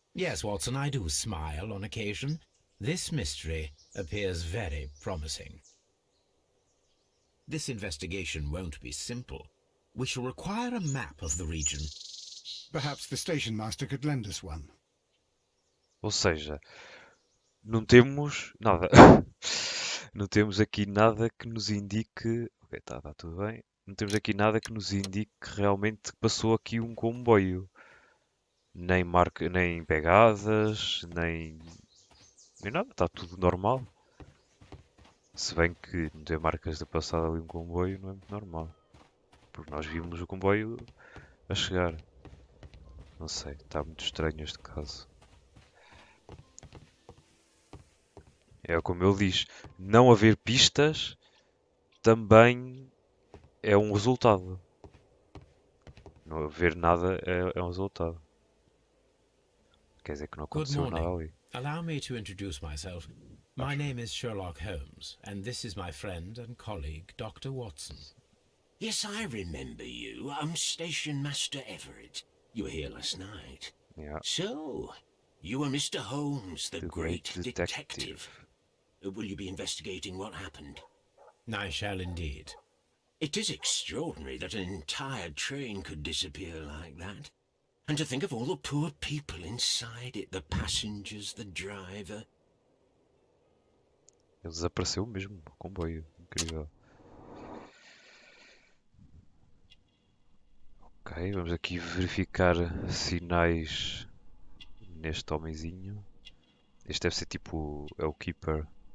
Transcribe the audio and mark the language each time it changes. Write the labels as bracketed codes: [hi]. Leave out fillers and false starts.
[en] Yes, Watson, I do smile on occasion. This mystery appears very promising. This investigation won't be simple. We shall require a map of the region. Perhaps the station master could lend us one. [pt] Ou seja, não temos nada. Não temos aqui nada que nos indique... Ok, tá tudo bem. Não temos aqui nada que nos indique que realmente passou aqui um comboio. Nem marca, nem pegadas, nem nada. Está tudo normal. Se bem que não ter marcas de passada ali um comboio não é muito normal. Porque nós vimos o comboio a chegar. Não sei, está muito estranho este caso. É como ele diz, não haver pistas também é um resultado. Não haver nada é um resultado. Quer dizer que não [en] Good [pt] aconteceu nada [en] morning. [pt] ali. [en] Allow me to introduce myself. My name is Sherlock Holmes, and this is my friend and colleague, Dr. Watson. Yes, I remember you. I'm Station Master Everett. You were here last night. Yeah. So, you are Mr. Holmes, the The great great detective. Will you be investigating what happened? I shall indeed. It is extraordinary that an entire train could disappear like that. And to think of all the poor people inside it, the passengers, the driver. [pt] Ele desapareceu mesmo, o comboio. Incrível. Ok, vamos aqui verificar sinais neste homenzinho. Este deve ser tipo, é o Keeper.